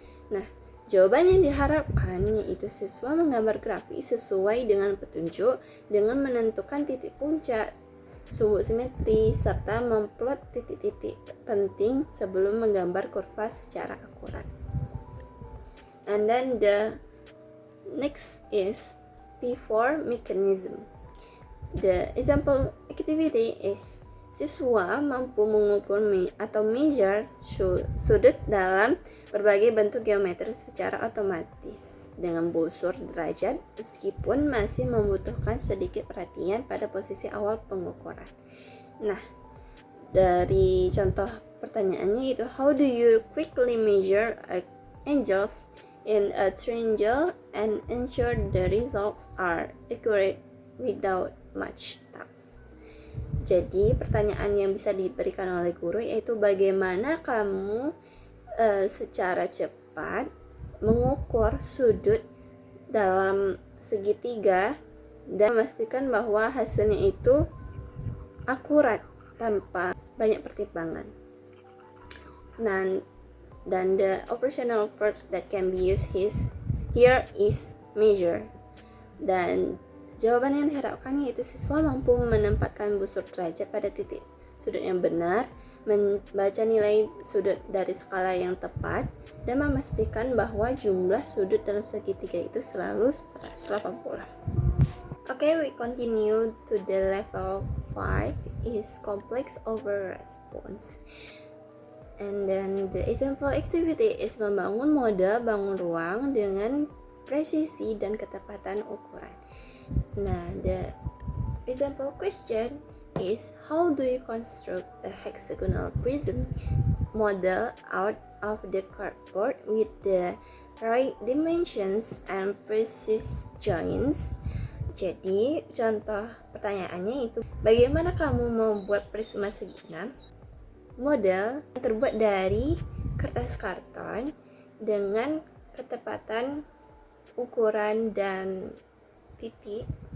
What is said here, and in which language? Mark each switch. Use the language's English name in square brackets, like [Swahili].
[Indonesian] Nah, jawaban yang diharapkan yaitu siswa menggambar grafik sesuai dengan petunjuk dengan menentukan titik puncak, sumbu simetri, serta memplot titik-titik penting sebelum menggambar kurva secara akurat. [English] And then the next is P4 mechanism. The example activity is, [Indonesian] siswa mampu mengukur atau measure sudut dalam berbagai bentuk geometri secara otomatis dengan busur derajat meskipun masih membutuhkan sedikit perhatian pada posisi awal pengukuran. Nah, dari contoh pertanyaannya itu, [English] how do you quickly measure angles in a triangle and ensure the results are accurate without much thought? [Indonesian] Jadi pertanyaan yang bisa diberikan oleh guru yaitu, bagaimana kamu secara cepat mengukur sudut dalam segitiga dan memastikan bahwa hasilnya itu akurat tanpa banyak pertimbangan. [English] Dan the operational verbs that can be used here is measure. [Indonesian] Dan jawaban yang diharapkan yaitu siswa mampu menempatkan busur derajat pada titik sudut yang benar, membaca nilai sudut dari skala yang tepat, dan memastikan bahwa jumlah sudut dalam segitiga itu selalu 180. [English] Okay, we continue to the level 5 is complex over response. And then the example activity is [Indonesian] membangun model bangun ruang dengan presisi dan ketepatan ukuran. [English] Nah, the example question is, how do you construct a hexagonal prism model out of the cardboard with the right dimensions and precise joints? [Indonesian] Jadi, contoh pertanyaannya itu, bagaimana kamu membuat prisma segitiga model yang terbuat dari kertas karton dengan ketepatan ukuran dan titik.